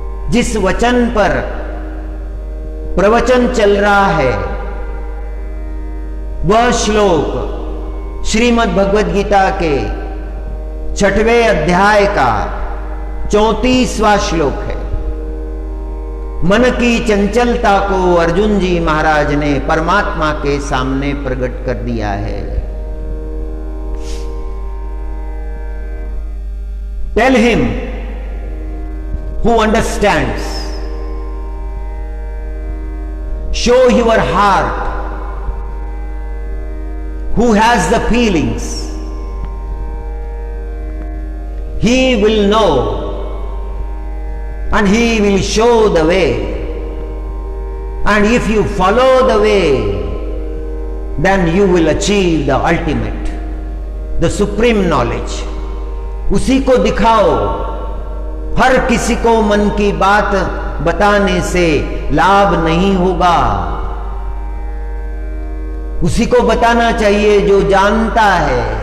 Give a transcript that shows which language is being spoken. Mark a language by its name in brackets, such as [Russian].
[Hindi] जिस वचन पर प्रवचन चल रहा है वह श्लोक श्रीमद् भगवद गीता के 6वें अध्याय का 34वां श्लोक है। मन की चंचलता को अर्जुन जी महाराज ने परमात्मा के सामने प्रकट कर दिया है। [English] Tell him who understands, show your heart, who has the feelings, he will know and he will show the way, and if you follow the way then you will achieve the ultimate, the supreme knowledge। [Hindi] उसी को दिखाओ। हर किसी को मन की बात बताने से लाभ नहीं होगा। उसी को बताना चाहिए जो जानता है।